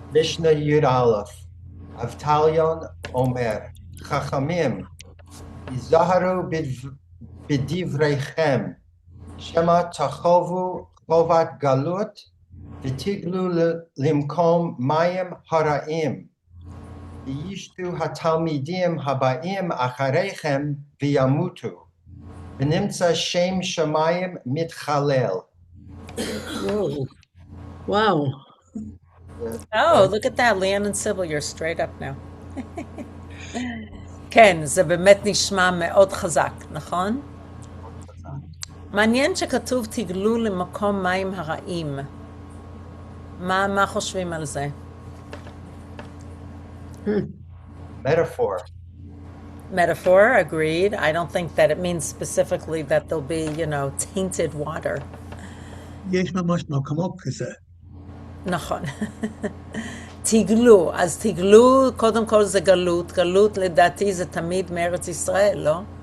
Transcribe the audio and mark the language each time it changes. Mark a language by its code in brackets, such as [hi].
[he] משנה י"א, אבטליון אומר, חכמים, היזהרו בדבריכם, שמא תחובו חובת גלות ותגלו למקום מים הרעים, וישתו התלמידים הבאים אחריכם וימותו, ונמצא שם שמיים מתחלל. [en] Wow. Oh, look at that, Leon and Sybil, you're straight up now. [he] כן, זה באמת נשמע מאוד חזק, נכון? מעניין שכתוב תגלו למקום מים הרעים. מה חושבים על זה? [en] Metaphor. Metaphor, agreed. I don't think that it means specifically that there'll be, tainted water. [he] יש ממש מקומות כזה. נכון. תגלו, אז תגלו, קודם כל זה גלות. גלות לדעתי זה תמיד מארץ ישראל, לא?